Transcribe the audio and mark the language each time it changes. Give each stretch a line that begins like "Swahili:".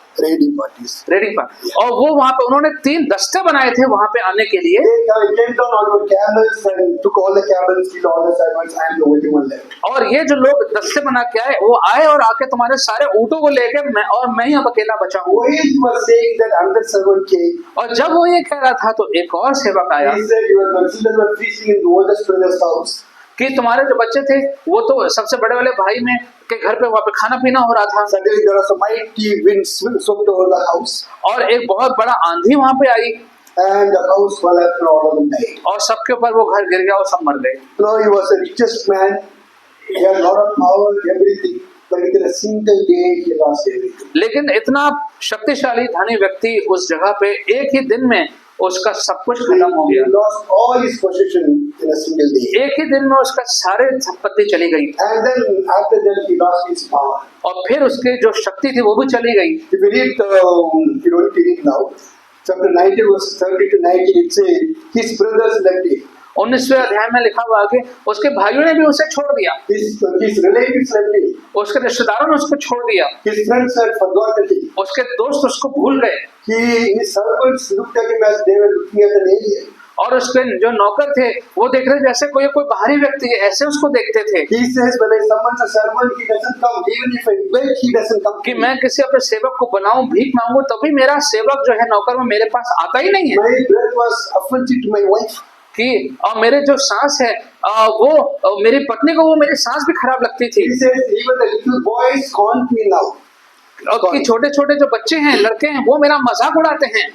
Hindi: Raiding पर, और वो वहां पे उन्होंने 3 दस्ते बनाए थे वहां पे आने के लिए।
English: They came down on the camels and took all the camels, killed all the servants, and the only one left.
Hindi: और ये जो लोग दस्ते बना के आए वो आए और आके तुम्हारे सारे ऊँटों को लेके मैं ही अब अकेला बचा हूँ।
English: While he was saying that, another servant came.
Hindi: और जब वो ये कह रहा था तो एक और सेवक आया
English: He said, your children were feasting in the oldest brother's house.
Hindi: कि तुम्हारे जो बच्चे थे वो तो सबसे बड़े वाले भाई में के घर पे वहाँ पे खाना पीना हो रहा था।
English: Suddenly there was a mighty wind swept over the house,
Hindi: और एक बहुत बड़ा आंधी वहाँ पे आई
English: and the house fell up and all of them died.
Hindi: और सबके ऊपर वो घर गिर गया और सब मर गए।
English: No, he was the richest man. He had a lot of power, everything. But within a single day, he lost everything.
Hindi: लेकिन इतना शक्तिशाली धनी व्यक्ति उस जगह पे एक ही दिन में उसका सब कुछ खत्म हो
English: He
Hindi: गया।
English: lost all his possession in a single day.
Hindi: एक ही दिन में उसका सारे संपत्ति चली गई
English: And then after that, he lost his power.
Hindi: और फिर उसकी जो शक्ति थी वो भी चली गई।
English: If you read, you don't read it now. Chapter 19, verse 30 to 19, it says, his brothers left him.
Hindi: 19वें अध्याय में लिखा हुआ कि उसके भाइयों ने भी उसे छोड़ दिया,
English: His relatives left him.
Hindi: उसके रिश्तेदारों ने उसको छोड़ दिया,
English: His friends had forgotten him.
Hindi: उसके दोस्त उसको भूल गए
English: His servants looked at him as they were looking at an alien.
Hindi: और उसके जो नौकर थे वो देख रहे जैसे कोई बाहरी व्यक्ति है, ऐसे उसको देखते थे।
English: He says, when I summon a servant, he doesn't come. Even if I beg, he doesn't come.
Hindi: कि मैं किसी अपने सेवक को बनाऊं, भीख मांगू, तभी मेरा सेवक जो है नौकर वो मेरे पास आता ही नहीं है।
English: My breath was offensive to my wife.
Hindi: कि और मेरे जो सांस है वो मेरी पत्नी को वो मेरी सांस भी खराब लगती थी।
English: He says, even the little boys haunt me now.
Hindi: और कि छोटे छोटे जो बच्चे हैं, लड़के हैं, वो मेरा मजाक उड़ाते हैं।